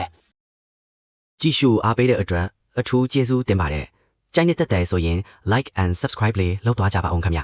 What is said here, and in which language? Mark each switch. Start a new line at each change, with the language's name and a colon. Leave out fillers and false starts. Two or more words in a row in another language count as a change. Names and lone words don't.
Burmese: ။ကြည့်ရှုအားပေးတဲ့အတွက်အထူးကျေးဇူးတင်ပါတယ်။ကြိုက်နေတဲ့တဲ့ဆိုရင်
English: like and subscribe
Burmese: လေးလုပ်သွားကြပါအောင်ခင်ဗျာ။